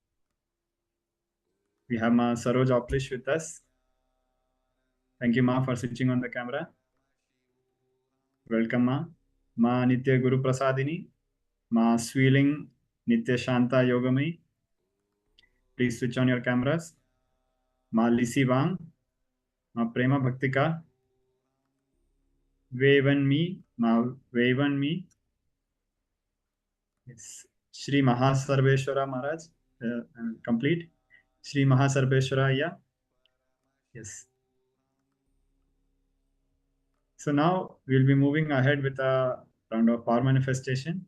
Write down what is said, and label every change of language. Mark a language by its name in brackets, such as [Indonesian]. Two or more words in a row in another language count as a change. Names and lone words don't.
[English] We have Ma Saroj Oplish with us. Thank you, Ma, for switching on the camera. Welcome, Ma. Ma Nitya Guru Prasadini. Ma Sweeling Nitya Shanta Yogamai. Please switch on your cameras. Ma Lisi Wang. Ma Prema Bhaktika. Vevan Me. Ma Vevan Me. Yes. Shri Mahasarveshwara Maharaj. Complete. Shri Mahasarveshwara, yeah. Yes. So now we'll be moving ahead with a round of power manifestation.